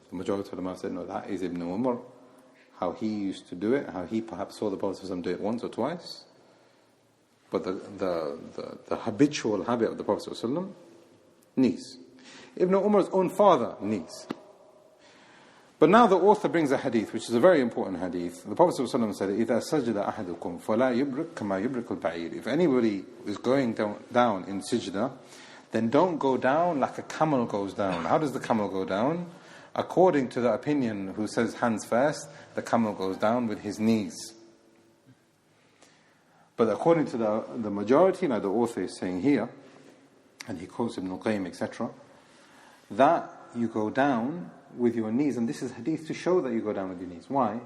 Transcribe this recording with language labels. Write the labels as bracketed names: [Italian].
[English] The majority of them have said, no, that is Ibn Umar, how he used to do it, how he perhaps saw the Prophet ﷺ do it once or twice. But the habitual habit of the Prophet ﷺ, knees. Ibn Umar's own father, knees. But now the author brings a hadith, which is a very important hadith. The Prophet ﷺ said, [Arabic] إِذَا سَجْدَ أَحَدُكُمْ فَلَا يُبْرِكْ كَمَا يُبْرِكُ الْبَعِيرِ. [English] If anybody is going down in sajda, then don't go down like a camel goes down. How does the camel go down? According to the opinion who says hands first, the camel goes down with his knees. But according to the majority, now the author is saying here, and he quotes Ibn al-Qayyim, etc., that you go down with your knees, and this is hadith to show that you go down with your knees. Why?